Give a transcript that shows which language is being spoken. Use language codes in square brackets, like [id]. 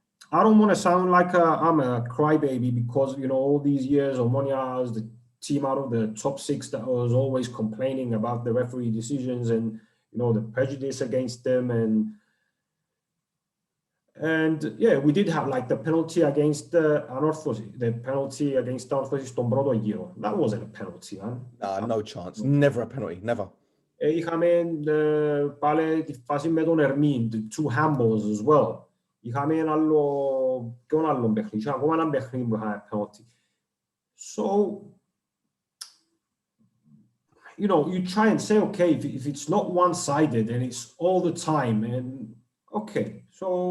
[en] I don't want to sound like I'm a crybaby because, all these years, OMONOIA is the team out of the top 6 that was always complaining about the referee decisions and, the prejudice against them. And yeah, we did have like the penalty against Anorthosis, the penalty against Anorthosis [el] στον πρώτο γύρο. [en] That wasn't a penalty, man. No chance. Never a penalty. Never. [el] Είχαμε πάλι τη φάση με τον Ερμήν, [en] the 2 handballs as well. [el] Είχαμε ένα άλλο παιχνίδι, ακόμα ένα παιχνίδι που είχαμε penalty. [en] So, you try and say, okay, if it's not one-sided and it's all the time, and okay, so